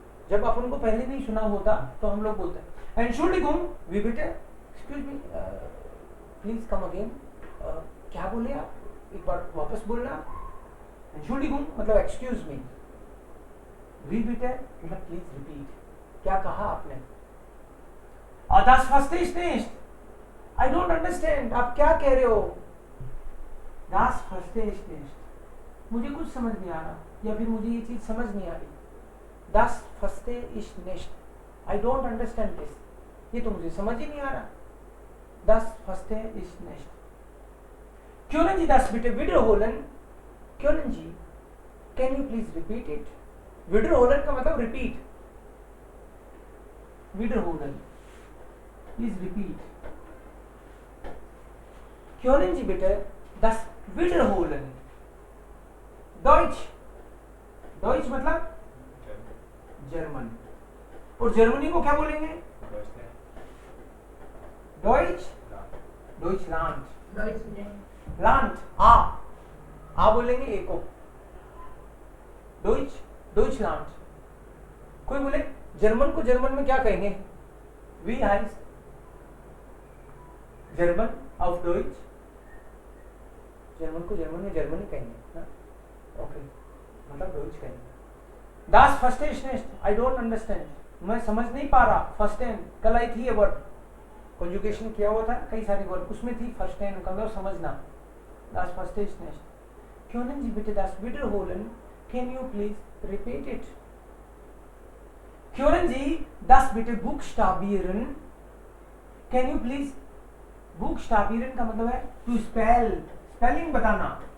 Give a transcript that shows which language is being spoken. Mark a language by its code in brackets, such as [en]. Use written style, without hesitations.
[hi] जब अपन को पहले नहीं सुना होता तो हम लोग बोलते हैं [de] एंशुल्डिगुंग वी बिटे [en] Excuse me please come again. [hi] क्या बोले आप, एक बार वापस बोलना। एंशुल्डिगुंग मतलब एक्सक्यूज मी, वी बिटे मतलब प्लीज रिपीट, क्या कहा आपने। [de] das verstehe ich nicht, [en] I don't understand, [hi] आप क्या कह रहे हो। [de] das verstehe ich nicht, [hi] मुझे कुछ समझ नहीं आ रहा, या फिर मुझे ये चीज समझ नहीं आ रही। [de] das verstehe ich nicht, [en] I don't understand this, [hi] ये तो मुझे समझ ही नहीं आ रहा। [de] das verstehe ich nicht। Können Sie das bitte wiederholen? Können Sie, [en] can you please repeat it? [hi] wiederholen का मतलब repeat, wiederholen please repeat। [de] Können Sie bitte das wiederholen? [hi] Deutsch, Deutsch मतलब German, और जर्मनी को क्या बोलेंगे? [de] Deutsch, Deutschland, Land, आ बोलेंगे ए को, Deutsch, Deutschland। [hi] कोई बोले जर्मन को जर्मन में क्या कहेंगे? [de] वी हाइस्ट जर्मन ऑफ डॉइच, [hi] German को जर्मन में जर्मनी कहेंगे ना, ओके, मतलब डॉइच कहेंगे। [de] Das verstehe ich nicht, [en] I don't understand, [hi] मैं समझ नहीं पा रहा। verstehen कल आई थी ये वर्ड, कॉन्जुगेशन किया हुआ था कई सारी वर्ड, उसमें थी verstehen का मतलब समझना। [de] Das verstehe ich nicht। Können Sie bitte das wiederholen? [en] Can you please repeat it? [de] Können Sie das bitte buchstabieren? [en] Can you please [de] buchstabieren [hi] का मतलब है [de] to spell, spelling बताना।